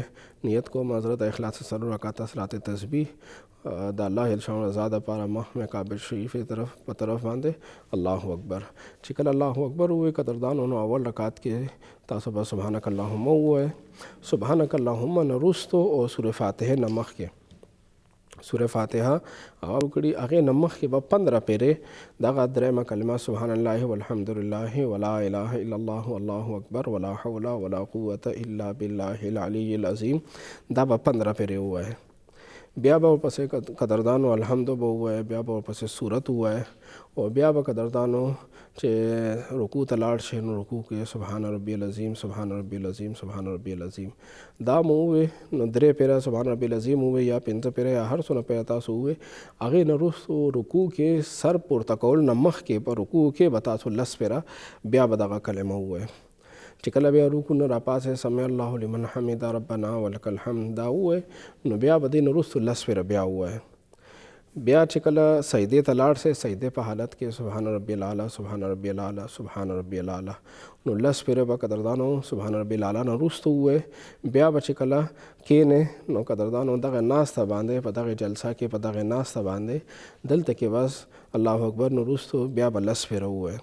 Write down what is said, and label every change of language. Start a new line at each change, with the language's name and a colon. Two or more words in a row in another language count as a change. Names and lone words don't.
Pashto: نیت کوم حضرت د اخلاص 4 رکعته صلات تسبیح د الله جل شانه رضا دپاره مخ مې کعبه شریفې په طرف باندې
Arabic: الله اکبر.
Pashto: چې کله
Arabic: الله اکبر
Pashto: ووایي قدردانو نو اول رکعت کې تاسو به
Arabic: سبحانک اللهم
Pashto: ووایئ.
Arabic: سبحانک اللهم
Pashto: نه وروستو او سورې فاتحې نه مخکې سورې فاتحه هغه وکړي، هغې نه مخکې به 15 پیرې دغه درېیمه کلمه
Arabic: سبحان الله والحمدلله ولا اله الا الله والله اکبر ولا حول ولا قوة الا بالله العلی العظیم
Pashto: دا به 15 پیرې ووایئ. بیا به ورپسې قدردانو الحمد به ووایئ، بیا به ورپسې سورت ووایئ، او بیا به قدردانو چې رکوع ته لاړ شئ نو رکوع کې
Arabic: سبحان ربی العظیم سبحان ربی العظیم سبحان ربی العظیم
Pashto: دا مو ووایئ. نو 3 پیره
Arabic: سبحان ربی العظیم
Pashto: ووایئ یا 5 پیره یا هر څونه پیره تاسو ووایئ. هغې نه وروستو رکوع کې سر پورته کول نه مخکې په رکوع کې به تاسو 10 پیره بیا به دغه کلمه ووایئ. چې کله بیا رکوع نه راپاسئ
Arabic: سمع الله لمن حمده ربنا ولک الحمد
Pashto: دا ووایئ، نو بیا به دې نه وروستو 10 پیره بیا ووایئ. بیا چې کله سجدې ته لاړ شئ سجدې په حالت کې
Arabic: سبحان ربی الاعلی سبحان ربی الاعلی سبحان ربی الاعلی
Pashto: نو 10 پیره به قدردانو
Arabic: سبحان ربی الاعلی
Pashto: نه وروسته ووایئ. بیا به چې کله کښېنئ نو قدردانو دغه ناسته باندې په دغه جلسه کې په دغه ناسته باندې دلته کې بس
Arabic: الله اکبر
Pashto: نه وروستو بیا به 10 پیره ووایئ.